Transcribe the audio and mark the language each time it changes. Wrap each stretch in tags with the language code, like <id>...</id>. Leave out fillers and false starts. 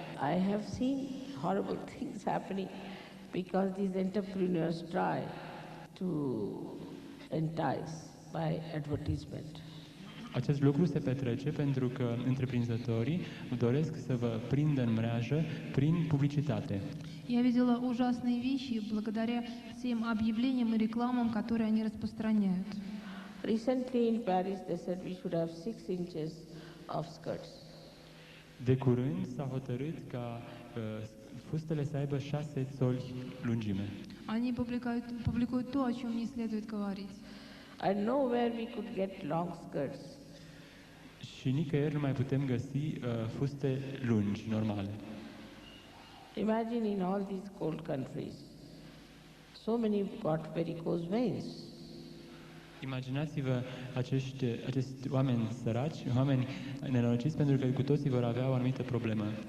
<en>I have seen horrible things happening because these entrepreneurs try to entice by advertisement.</en> <ro>Acest lucru se petrece pentru că întreprinzătorii doresc să vă prindă în mreajă prin publicitate.</ro> <ru>Я видела ужасные вещи благодаря тем объявлениям и рекламам, которые они распространяют.</ru> <en>Recently in Paris they said we should have 6 inches of skirts.</en> <ro>De curând s-a hotărât ca fustele să aibă 6 țoli lungime.</ro> <ru>Они публикуют то, о чем не следует говорить.</ru> <en>And nowhere we could get long skirts.</en> <ro>Și nicăieri nu mai putem găsi fuste lungi, normale.</ro> <en>Imagine in all these cold countries, so many got varicose veins.</en> <ro>Imaginați-vă acești oameni săraci, oameni nenorociți, pentru că cu toții vor avea o anumită problemă.</ro>